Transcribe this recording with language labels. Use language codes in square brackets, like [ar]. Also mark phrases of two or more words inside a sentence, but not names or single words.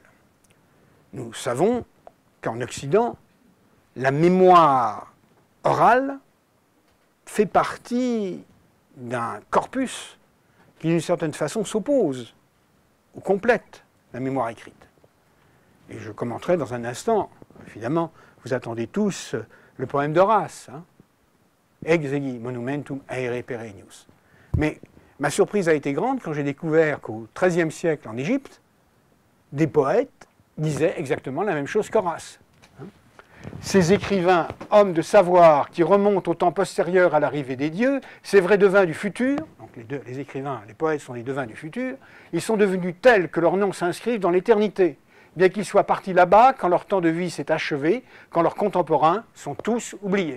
[fr] Nous savons qu'en Occident, la mémoire orale fait partie d'un corpus qui, d'une certaine façon, s'oppose ou complète la mémoire écrite. Et je commenterai dans un instant, évidemment, vous attendez tous le poème d'Horace, [la] Ex egi monumentum aere perennius. [fr] Mais ma surprise a été grande quand j'ai découvert qu'au XIIIe siècle en Égypte, des poètes disaient exactement la même chose qu'Horace. Ces écrivains, hommes de savoir, qui remontent au temps postérieur à l'arrivée des dieux, ces vrais devins du futur, donc les écrivains, les poètes sont les devins du futur, ils sont devenus tels que leurs noms s'inscrivent dans l'éternité, bien qu'ils soient partis là-bas quand leur temps de vie s'est achevé, quand leurs contemporains sont tous oubliés.